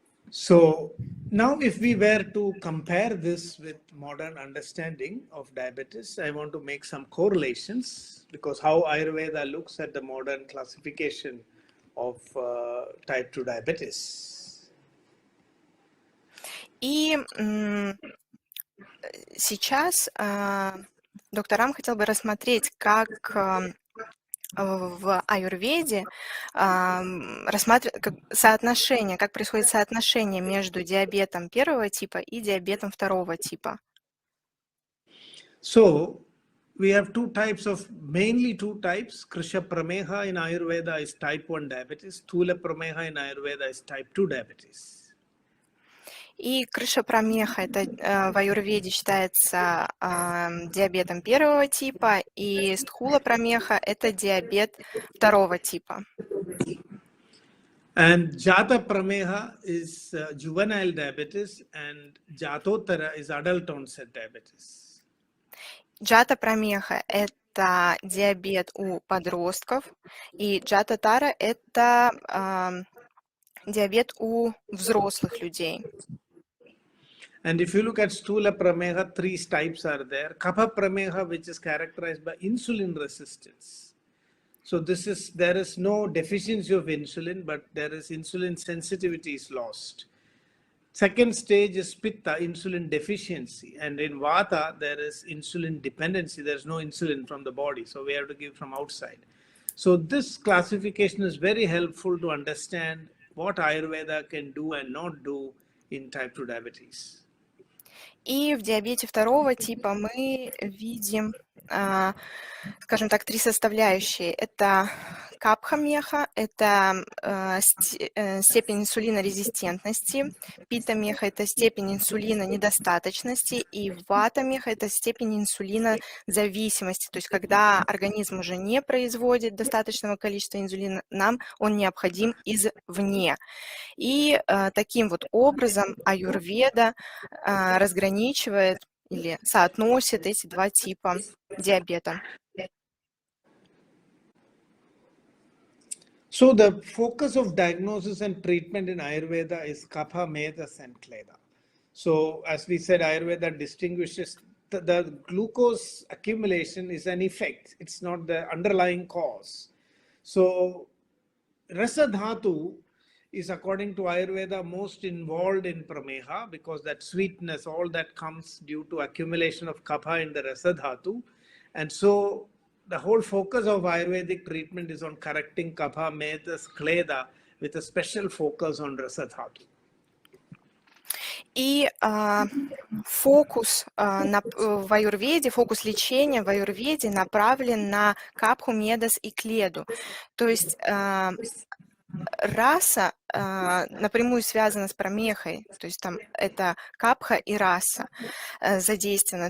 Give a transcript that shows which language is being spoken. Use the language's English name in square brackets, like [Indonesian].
[English] So now if we were to compare this with modern understanding of diabetes, I want to make some correlations, because how Ayurveda looks at the modern classification of type 2 diabetes. [Russian] И сейчас доктор Рам хотел бы рассмотреть, как в аюрведе соотношение, как происходит соотношение между диабетом первого типа и диабетом второго типа. [English] So we have mainly two types. Krisha Prameha in Ayurveda is type 1 diabetes. Thula Prameha in Ayurveda is type 2 diabetes. [Russian] И крыша промеха это в аюрведе считается диабетом первого типа, и стхула промеха это диабет второго типа. [English] And Jata Prameha is juvenile diabetes, and Jatotara is adult onset diabetes. [Russian] Джата промеха это диабет у подростков, и джата-тара это диабет у взрослых людей. [English] And if you look at Stula Prameha, three types are there. Kapha Prameha, which is characterized by insulin resistance. So there is no deficiency of insulin, but there is insulin sensitivity is lost. Second stage is Pitta, insulin deficiency. And in Vata, there is insulin dependency. There's no insulin from the body, so we have to give from outside. So this classification is very helpful to understand what Ayurveda can do and not do in type 2 diabetes. [Russian] И в диабете второго типа мы видим, скажем так, три составляющие. Это капха-меха, это степень инсулинорезистентности, пита-меха – это степень инсулинонедостаточности, и вата-меха – это степень инсулинозависимости. То есть когда организм уже не производит достаточного количества инсулина, нам он необходим извне. И таким вот образом аюрведа разграничивает или соотносит эти два типа диабета. [English] So the focus of diagnosis and treatment in Ayurveda is kapha, medas, and kleda. So as we said, Ayurveda distinguishes the glucose accumulation is an effect. It's not the underlying cause. So rasa dhatu is, according to Ayurveda, most involved in prameha, because that sweetness, all that comes due to accumulation of kapha in the rasa dhatu. And so the whole focus of Ayurvedic treatment is on correcting kapha, medas, kleda, with a special focus on rasa dhatu. [Russian] И фокус в аюрведе, фокус лечения в аюрведе направлен на капху, медас и кледу. То есть раса напрямую связана с прамехой, то есть там это капха и раса задействованы.